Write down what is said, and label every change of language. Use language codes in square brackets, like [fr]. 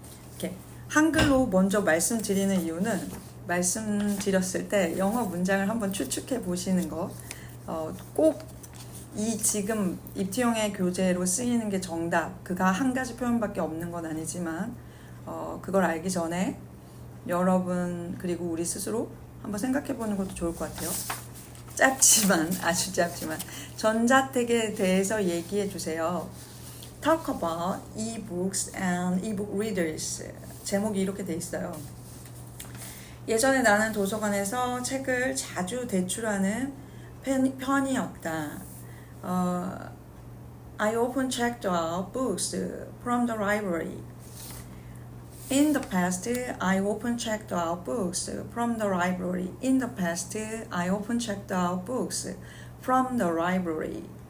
[ko] 이렇게 한글로 먼저 말씀드리는 이유는 말씀드렸을 때 영어 문장을 한번 추측해 보시는 거 꼭 이 지금 입투형의 교재로 쓰이는 게 정답 그가 한 가지 표현밖에 없는 건 아니지만 그걸 알기 전에 여러분 그리고 우리 스스로 한번 생각해 보는 것도 좋을 것 같아요. 짧지만 아주 짧지만 전자책에 대해서 얘기해 주세요. [en] Talk about e-books and e-book readers. [ko] 제목이 이렇게 돼 있어요. 예전에 나는 도서관에서 책을 자주 대출하는 편이었다. [en] I often checked out books from the library. In the past, I often checked out books from the library. In the past, I often checked out books from the library.